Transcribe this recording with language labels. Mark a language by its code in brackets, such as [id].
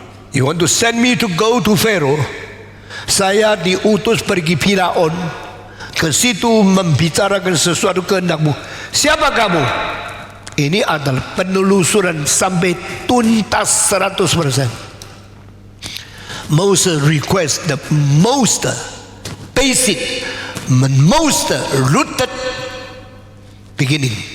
[en] You want to send me to go to Pharaoh? [id] Saya diutus pergi Firaun, ke situ membicarakan sesuatu kehendakmu. Siapa kamu? Ini adalah penelusuran sampai tuntas 100%. [en] Moses request the most basic, most rooted beginning.